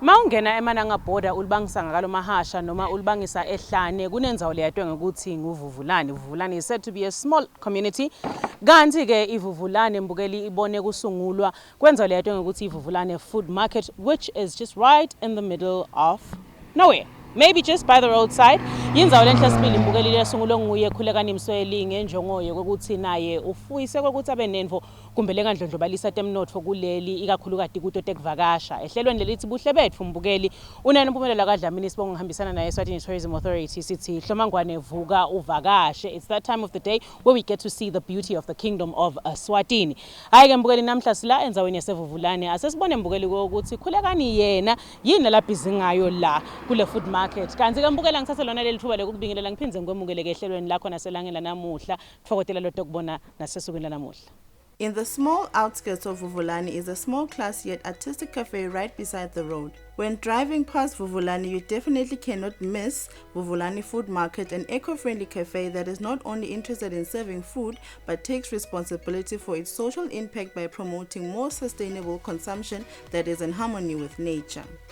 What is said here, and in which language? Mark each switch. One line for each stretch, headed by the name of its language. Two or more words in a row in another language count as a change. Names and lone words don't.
Swati: ungena eMananga border ulibangisa ngalo mahasha noma ulibangisa ehlane kunenzawo leyatwe ngokuthi nguvuvulane.
English: Vuvulane is said to be a small community.
Swati: Kanti ke ivuvulane mbukeli ibone kusungulwa kwenzawo leyatwe ngokuthi ivuvulane food market,
English: which is just right in the middle of nowhere. Maybe just by the roadside.
Swati: Yinzawo lenhle sibili mbukeli lesungulwe nguye Khulekani Msweli ngenjongoye kokuthi naye ufuyise kokuthi abe nenvo kumbe lengandlondlobalisa temnotfo kuleli ikakhulukati kuto tekuvakasha. Ehlelweni lelithi Buhle Betfu mbukeli unene Mpumelelo kaDlamini sibonga ngihambisana naye Eswatini Tourism Authority sithi hlomangwane vuka uvakashe.
English: It's that time of the day where we get to see the beauty of the kingdom of Eswatini.
Swati: Hayi ke mbukeli namhla sila enzaweni yaseVuvulane asesibone mbukeli ukuthi Khulekani yena yini labhizi ngayo la kule food market. Kanti ke mbukela ngithathe lona leli thuba lokubingelela ngiphinze ngikwemukeleke ehlelweni lakho naselangeni lanamuhla kufokotela lotho kubona nasesukwini lanamuhla.
English: In the small outskirts of Vuvulane is a small classy yet artistic cafe right beside the road. When driving past Vuvulane, you definitely cannot miss Vuvulane Food Market, an eco-friendly cafe that is not only interested in serving food but takes responsibility for its social impact by promoting more sustainable consumption that is in harmony with nature.